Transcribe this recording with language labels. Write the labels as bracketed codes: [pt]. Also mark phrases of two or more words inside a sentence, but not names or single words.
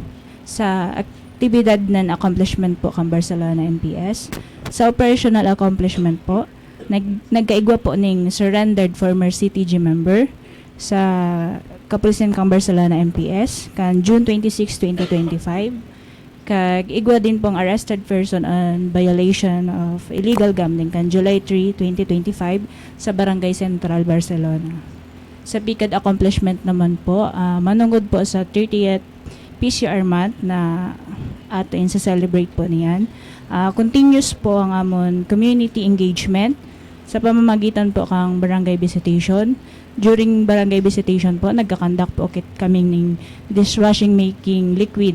[bik] Sa aktibidad ng accomplishment po kang Barcelona MPS, sa [en] operational accomplishment [bik] po, nagkaigwa po ning [en] surrendered former CTG member [bik] sa Kapulisan kang Barcelona MPS kan June 26, 2025. Kag igwa din pong [en] arrested person on violation of illegal gambling [bik] kan July 3, 2025 sa Barangay Central, Barcelona. Sa PICAD accomplishment naman po, manungod po sa 30th PCR month na ato sa celebrate po niyan. Continuous po ang amon [en] community engagement [bik] sa pamamagitan po kang barangay visitation. During barangay visitation po, nagkakandak po kaming ng [en] dishwashing making liquid.